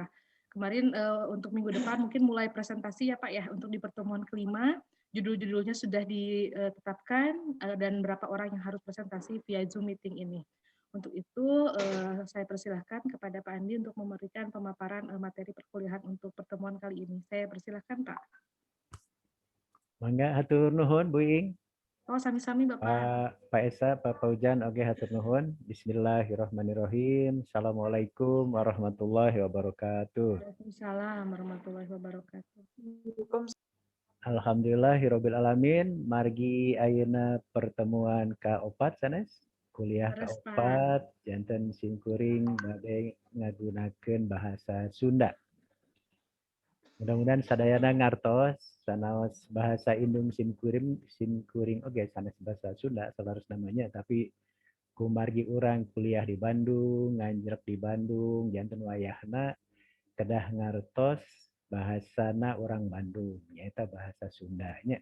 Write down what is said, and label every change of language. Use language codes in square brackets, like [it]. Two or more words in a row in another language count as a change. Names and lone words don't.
[id] Kemarin untuk minggu depan mungkin mulai presentasi ya Pak ya, untuk di pertemuan kelima, judul-judulnya sudah ditetapkan dan berapa orang yang harus presentasi via Zoom meeting ini. Untuk itu saya persilahkan kepada Pak Andi untuk memberikan pemaparan materi perkuliahan untuk pertemuan kali ini. Saya persilahkan Pak. [su] Mangga hatur nuhun Bu Ing. Oh, sami-sami Bapak. Pak Esa, Pak Paujan, oke hatur nuhun. [ar] بسم الله الرحمن الرحيم. السلام عليكم ورحمة الله وبركاته. وعليكم السلام ورحمة الله وبركاته. الحمد لله رب العالمين. [su] Margi ayeuna pertemuan ka-4 sanes. Kuliah Terus ka-4 Pak. janten simkuring bade ngagunakeun bahasa Sunda. Mudah-mudahan sadayana ngartos sanaos bahasa indung simkuring oke sanes bahasa Sunda salarus namanya tapi kumargi urang kuliah di Bandung, nganjrek di Bandung, janten wayahna kedah ngartos bahasana orang Bandung, nyaeta bahasa Sundanya.